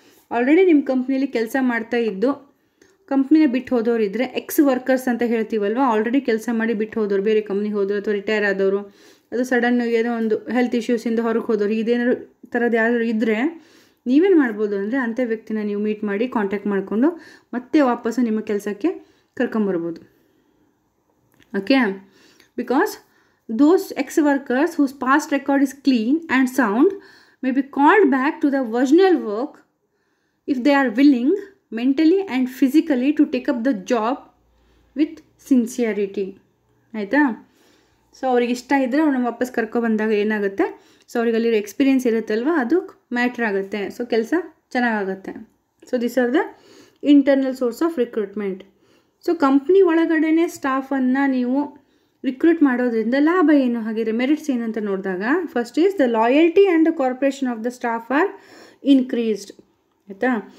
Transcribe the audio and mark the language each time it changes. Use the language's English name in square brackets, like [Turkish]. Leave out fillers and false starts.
[Kannada] Already ನಿಮ್ಮ ಕಂಪ್ನಿಯಲ್ಲಿ ಕೆಲಸ ಮಾಡ್ತಾ ಇದ್ದು ಕಂಪ್ನಿನ ಬಿಟ್ಟು ಹೋದವ್ರು ಇದ್ದರೆ ಎಕ್ಸ್ ವರ್ಕರ್ಸ್ ಅಂತ ಹೇಳ್ತೀವಲ್ವ, ಆಲ್ರೆಡಿ ಕೆಲಸ ಮಾಡಿ ಬಿಟ್ಟು ಹೋದವ್ರು, ಬೇರೆ ಕಂಪ್ನಿಗೆ ಹೋದವರು ಅಥವಾ ರಿಟೈರ್ ಆದವರು, ಅದು ಸಡನ್ ಏನೋ ಒಂದು ಹೆಲ್ತ್ ಇಶ್ಯೂಸಿಂದ ಹೊರಗೆ ಹೋದವ್ರು, ಇದೇನಾದ್ರು ಥರದ್ದು ಯಾರು ಇದ್ದರೆ ನೀವೇನು ಮಾಡ್ಬೋದು ಅಂದರೆ ಅಂಥ ವ್ಯಕ್ತಿನ ನೀವು ಮೀಟ್ ಮಾಡಿ ಕಾಂಟ್ಯಾಕ್ಟ್ ಮಾಡಿಕೊಂಡು ಮತ್ತೆ ವಾಪಸ್ಸು ನಿಮ್ಮ ಕೆಲಸಕ್ಕೆ ಕರ್ಕೊಂಬರ್ಬೋದು. Okay. [English] Because those ex-workers whose past record is clean and sound may be called back to the original work if they are willing mentally and physically to take up the job with sincerity. [Kannada] ಆಯಿತಾ. So ಅವ್ರಿಗೆ ಇಷ್ಟ ಇದ್ದರೆ ಅವ್ರನ್ನ ವಾಪಸ್ ಕರ್ಕೊಬಂದಾಗ ಏನಾಗುತ್ತೆ, so ಅವ್ರಿಗೆ ಅಲ್ಲಿರೋ experience ಇರುತ್ತಲ್ವ ಅದು ಮ್ಯಾಟ್ರ್ ಆಗುತ್ತೆ, ಸೊ ಕೆಲಸ ಚೆನ್ನಾಗಾಗುತ್ತೆ. [English] So this are the internal source of recruitment. [Kannada] So company ಒಳಗಡೆನೇ ಸ್ಟಾಫನ್ನು ನೀವು ರಿಕ್ರೂಟ್ ಮಾಡೋದ್ರಿಂದ ಲಾಭ ಏನು, ಹಾಗಿದ್ರೆ ಮೆರಿಟ್ಸ್ ಏನು ಅಂತ ನೋಡಿದಾಗ [English] first is the loyalty and the corporation of the staff are increased [Kannada] ಆಯಿತಾ.